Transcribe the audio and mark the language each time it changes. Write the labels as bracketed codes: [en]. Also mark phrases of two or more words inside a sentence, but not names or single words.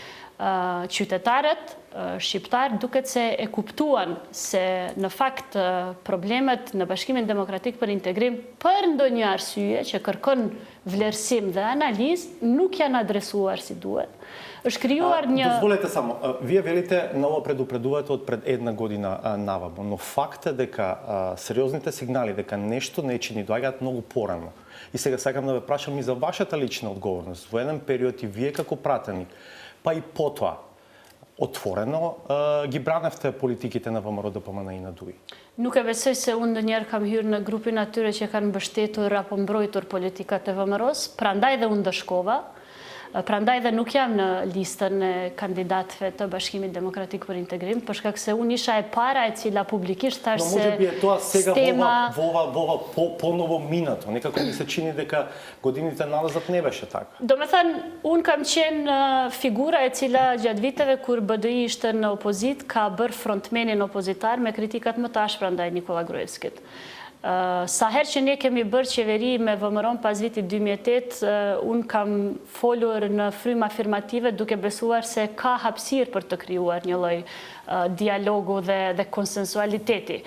[sq] Qytetarët shqiptar duket se e kuptuan se në fakt problemet në Bashkimin Demokratik për Integrim për ndonjë arsye që kërkon vlerësim dhe analizë nuk janë adresuar si duhet. Është krijuar një... [mk] Дозволете само, вие велите ново предупредувате од пред една година наваму, но факт е дека сериозните сигнали дека нешто не ни доаѓаат многу порано. И сега сакам да ве прашам и за вашата лична одговорност. Во еден период и вие како пратеник, па и потоа, otvoreno ги браневте политиките на ВМРО ДПМН и на ДУИ? [sq] Nuk e besoj se unë ndonjëherë kam hyrë në grupin atyre që kanë mbështetur apo mbrojtur politikat e VMRO-s, prandaj dhe unë dëshkova. Prandaj dhe nuk jam në listën e kandidatëve të Bashkimit Demokratik për Integrim, për shkak se unë isha e para e cila publikisht thash se [mk] може би е тоа сега во поново минато. Некако ми се чини дека годините назад не беше така. [sq] Do me thënë, unë kam qenë figura e cila gjatë viteve kur BDI ishte në opozit, ka bërë frontmenin opozitar me kritikat më të ashpra ndaj Nikola Gruevskit. Sa herë që ne kemi bërë qeveri me VMRO-n pas vitit 2008, unë kam folur në frymë afirmative duke besuar se ka hapësirë për të krijuar një lloj dialogu dhe konsensualiteti.